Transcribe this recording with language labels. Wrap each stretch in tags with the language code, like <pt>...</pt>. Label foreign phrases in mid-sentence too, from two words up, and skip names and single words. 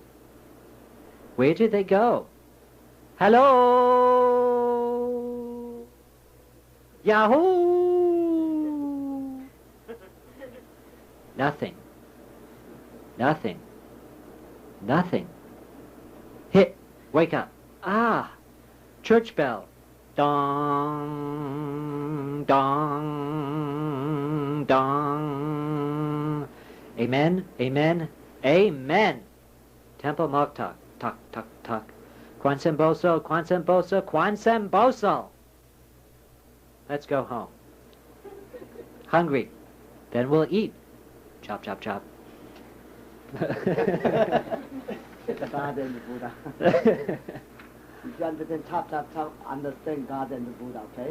<en>Where did they go? Hello? Yahoo! Nothing. Nothing. Nothing. Hit. Wake up. Ah! Church bell. Dong, dong, dong. Amen, amen, amen. Temple mok tuk, tuk, tuk, tuk.</en> <ko>관세음보살, 관세음보살, 관세음보살.</ko> <en>Let's go home. Hungry. Then we'll eat. Chop, chop, chop. God and the Buddha. If you understand top, top, top, understand God and the Buddha, okay?</en>